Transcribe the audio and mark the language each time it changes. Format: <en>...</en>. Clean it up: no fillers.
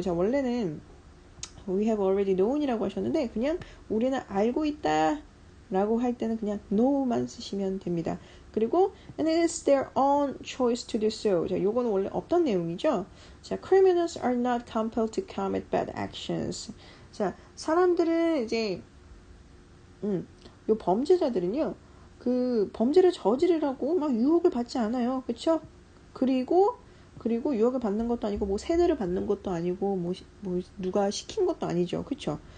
<ko>자, 원래는</ko> <en>we have already known</en> <ko>이라고 하셨는데 그냥 우리는 알고 있다 라고 할 때는 그냥 know만 쓰시면 됩니다. 그리고</ko> <en>and it is their own choice to do so.</en> <ko>자, 요거는 원래 없던 내용이죠.</ko> <en>자, criminals are not compelled to commit bad actions.</en> <ko>자, 사람들은 이제 요 범죄자들은요. 그 범죄를 저지르라고 막 유혹을 받지 않아요. 그렇죠? 그리고 유혹을 받는 것도 아니고 뭐 세뇌를 받는 것도 아니고 뭐 누가 시킨 것도 아니죠. 그렇죠?</ko>